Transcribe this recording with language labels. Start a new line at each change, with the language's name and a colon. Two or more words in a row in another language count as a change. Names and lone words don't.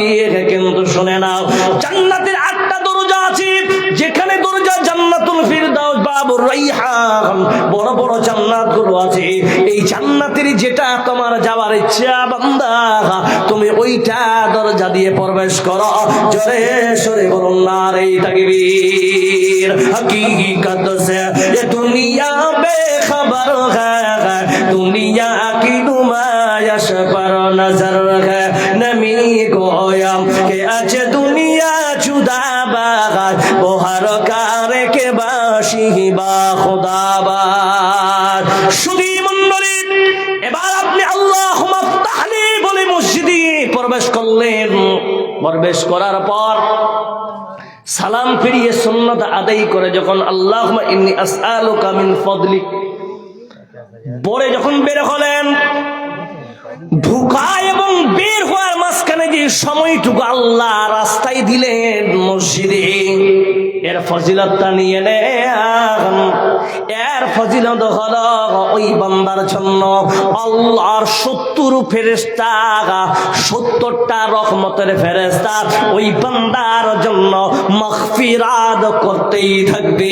Bangla: কিন্তু শুনে নাও, জান্নাতের 8টা দরজা আছে, যেখানে দরজা জান্নাতুল ফিরদাউস, বাবুর রাইহান, বড় বড় জান্নাত গুলো আছে। এই জান্নাতের যেটা তোমার যাওয়ার ইচ্ছা বান্দা, তুমি ওইটা দরজা দিয়ে প্রবেশ করো। জোরে সরে বলুন
Urdu: نعرۂ تکبیر. حقیقت سے یہ دنیا بے خبر ہے، دنیا کی نمائش پر نظر ہے.
Persian: نمی گویم که از دنیا جدا باغ، و هر کار که باشی با خدا باد.
Bangla: শুধু মণ্ডলী, এবার আপনি
Arabic: اللهم فتح لي
Bangla: বলে মসজিদে প্রবেশ করলেন। প্রবেশ করার পর সালাম ফিরিয়ে সুন্নাত আদায় করে যখন
Arabic: اللهم إني أسألك من فضلك
Bangla: পরে যখন বের হলেন, ঢোকা এবং বের হওয়ার মাঝখানে যে সময়টুকু আল্লাহ রাস্তায় দিলেন মসজিদে, এর ফজিলতটা নিয়ে নেন। এর ফজিলত হলো ওই বান্দার জন্য আল্লাহর 70 ফেরেশতা, 70টা রহমতের ফেরেশতা ওই বান্দার জন্য মাগফিরাত করতেই থাকবে।